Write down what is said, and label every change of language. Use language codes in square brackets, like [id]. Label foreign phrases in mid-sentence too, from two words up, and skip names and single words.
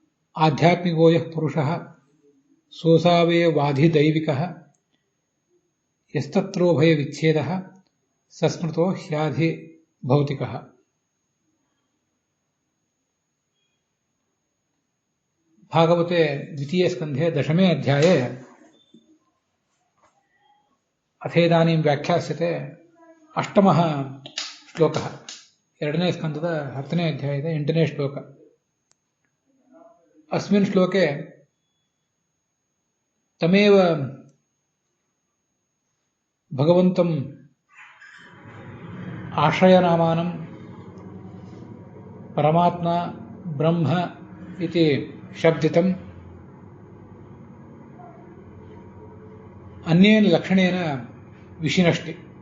[sa] आध्यात्मिको यः पुरुषः सोऽसावेवाधिदैविकः यस्तत्रोभयविच्छेदः सस्मृतो ह्याधिभौतिकः। भागवते द्वितीये स्कन्धे दशमे अध्याये अथेदानीं व्याख्यास्यते अष्टमः श्लोकः। [kn] ಎರಡನೇ ಸ್ಕಂದದ 10ನೇ ಅಧ್ಯಾಯದ 8ನೇ ಶ್ಲೋಕ। [sa] अस्मिन् श्लोके तमेव भगवन्तम् आश्रयनामानं परमात्मा ब्रह्म इति शब्दितम् अन्येन लक्षणेन विशिनष्टि।